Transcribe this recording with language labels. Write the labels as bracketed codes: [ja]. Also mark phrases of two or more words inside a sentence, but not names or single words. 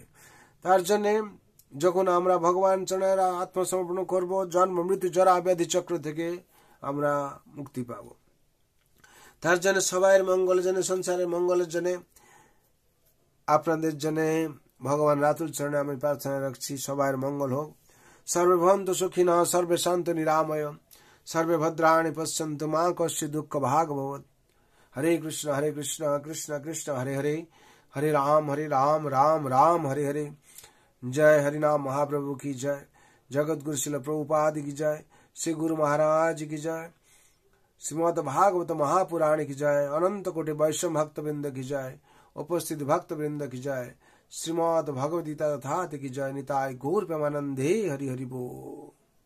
[bn] তার জন্যে যখন আমরা ভগবান চরণের আত্মসমর্পণ করব, জন্ম মৃত্যু জরা ব্যাধি চক্র থেকে আমরা মুক্তি পাব। তার জন্য সবাইয়ের মঙ্গলের জন্য, সংসারের মঙ্গলের জন্য, আপনাদের জন্য ভগবান রাতুল চরণে আমি প্রার্থনা রাখছি সবাইয়ের মঙ্গল হোক। [sa] সর্বে ভবন্তু সুখিনঃ, সর্বে সন্তু নিরাময়, সর্বে ভদ্রাণি পশ্যন্তু মা কশ্চিৎ দুঃখ ভাগ ভবেৎ। হরে কৃষ্ণ কৃষ্ণ কৃষ্ণ হরে হরে, हरे राम राम राम हरे हरे। [hi] जय हरिनाम महाप्रभु की जय। जगत गुरु शिल प्रभुपाद की जय। श्री गुरु महाराज की जय। श्रीमद् भागवत महापुराण की जय। अनंत कोटि वैष्णव भक्त वृंद की जय। उपस्थित भक्त वृंद की जय। श्रीमद् भगवद्गीता तथा की जय। [bn] নিতাই গৌর প্রেমানন্দে হরি হরি বোল।